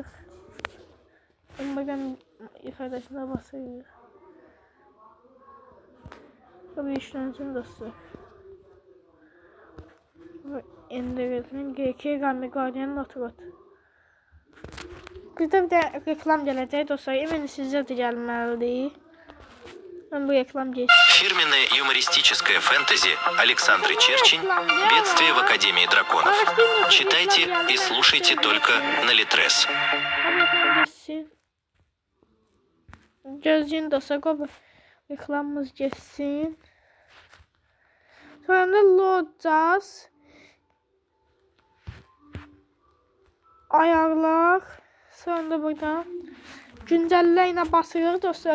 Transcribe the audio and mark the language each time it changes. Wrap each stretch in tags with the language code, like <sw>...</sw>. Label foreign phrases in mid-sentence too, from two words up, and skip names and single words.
<az>Buradan ifadesine basırıq. Bu işlensin dostlar. İndirilsin. GK Game Guardian Notrot. Burada bir de reklam gələcək dostlar. Eminim sizə də gəlməlidir.</az> <tr>Ben bu reklam geçtim.</tr> <ru>Фирменное юмористическое фэнтези Александры Черчень «Бедствие в Академии драконов». Читайте и слушайте только на Литрес.</ru> <az>Gözün dostlar, qoy reklamımız geçsin. Sonra da loadcaz. Ayarlar. Sonra da buradan güncəllə basırıq dostlar.</az>